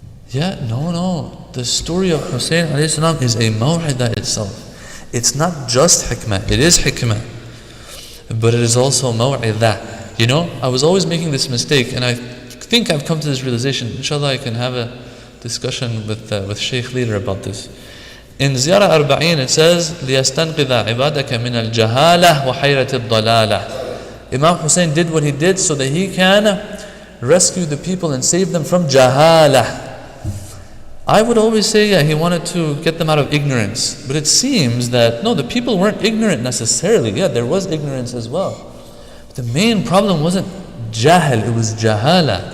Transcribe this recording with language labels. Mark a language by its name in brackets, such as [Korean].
[English] Yeah, no. The story of Hussein alayhi salam is a maw'idah itself. It's not just hikmah. It is hikmah, but it is also maw'idah. I was always making this mistake, and I think I've come to this realization. Inshallah, I can have a discussion with Shaykh later about this. In Ziyarah Arbaeen, it says, [Arabic] لِيَسْتَنْقِذَ عِبَادَكَ مِنَ الْجَهَالَةِ وَحَيْرَةِ الضَّلَالَةِ. [English] Imam Hussein did what he did so that he can rescue the people and save them from jahala. I would always say, he wanted to get them out of ignorance. But it seems that, no, the people weren't ignorant necessarily. Yeah, there was ignorance as well. But the main problem wasn't jahal, it was jahala.